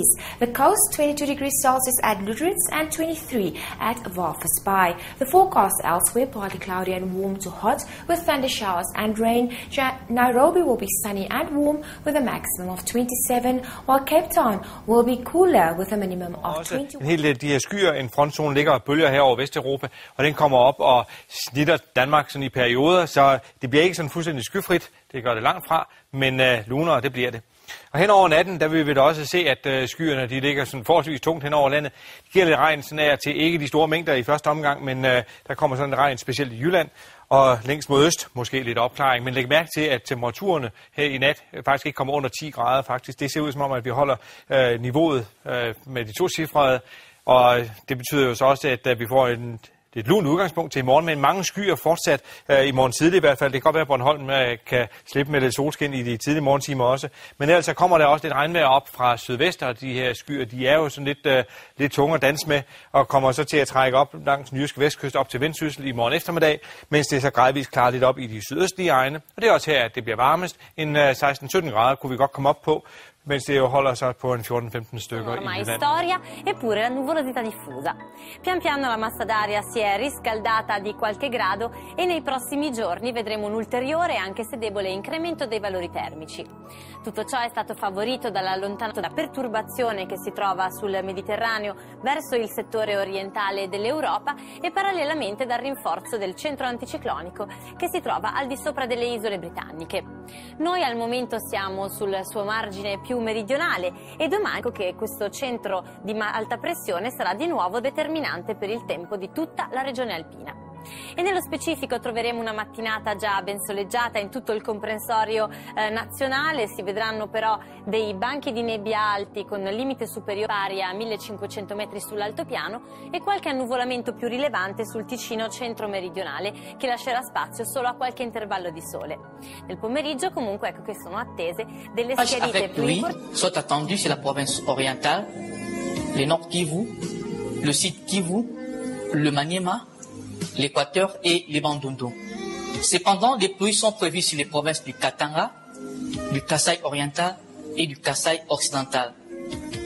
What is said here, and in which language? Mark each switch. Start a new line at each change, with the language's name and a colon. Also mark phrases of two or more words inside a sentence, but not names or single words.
English: The coast 22 degrees Celsius at Lutritz and 23 at Walvis Bay. The forecast elsewhere partly cloudy and warm to hot with thunder showers and rain. Nairobi will be sunny and warm with a maximum of 27, while Cape Town will be cooler with a minimum of 21.
Danish: En hel del de her skyer, en frontzone ligger og bølger her over Vesteuropa, og den kommer op og snitter Danmark sådan i perioder, så det bliver ikke sådan fuldstændig skyfrit, det gør det langt fra, men lunere, det bliver det. Og hen over natten, der vil vi da også se, at skyerne de ligger sådan forholdsvis tungt hen over landet. Det giver lidt regn sådan af til ikke de store mængder i første omgang, men der kommer sådan en regn specielt i Jylland, og længst mod øst måske lidt opklaring. Men læg mærke til, at temperaturerne her i nat faktisk ikke kommer under 10 grader faktisk. Det ser ud som om, at vi holder niveauet med de tocifrede, og det betyder jo så også, at vi får et lunt udgangspunkt til i morgen, men mange skyer fortsat i morgen tidlig i hvert fald. Det kan godt være, at Bornholm kan slippe med lidt solskin i de tidlige morgentimer også. Men ellers så kommer der også lidt regnvejr op fra sydvest, og de her skyer, de er jo sådan lidt tunge at danse med, og kommer så til at trække op langs den jyske vestkyst op til Vendsyssel i morgen eftermiddag, mens det så gradvist klarer lidt op i de sydøstlige egne. Og det er også her, at det bliver varmest. En 16-17 grader kunne vi godt komme op på, mens det jo holder sig på en 14-15 stykker i Jylland.
Italian: Storia, eppure la nuvolosità diffusa. Pian piano la massa d'aria si è riscaldata di qualche grado e nei prossimi giorni vedremo un ulteriore, anche se debole, incremento dei valori termici. Tutto ciò è stato favorito dall'allontanamento da perturbazione che si trova sul Mediterraneo verso il settore orientale dell'Europa e parallelamente dal rinforzo del centro anticiclonico che si trova al di sopra delle isole britanniche. Noi al momento siamo sul suo margine più meridionale e domani ecco che questo centro di alta pressione sarà di nuovo determinante per il tempo di tutta la regione alpina. E nello specifico troveremo una mattinata già ben soleggiata in tutto il comprensorio nazionale. Si vedranno però dei banchi di nebbia alti con limite superiore pari a 1500 metri sull'altopiano e qualche annuvolamento più rilevante sul Ticino centro-meridionale che lascerà spazio solo a qualche intervallo di sole. Nel pomeriggio comunque ecco che sono attese delle schiarite più importanti.
French: Sont attendus sur la province orientale, le Nord Kivu, le Sud Kivu, le Maniema, l'Équateur et les Bandundu. Cependant, des pluies sont prévues sur les provinces du Katanga, du Kasaï oriental et du Kasaï occidental.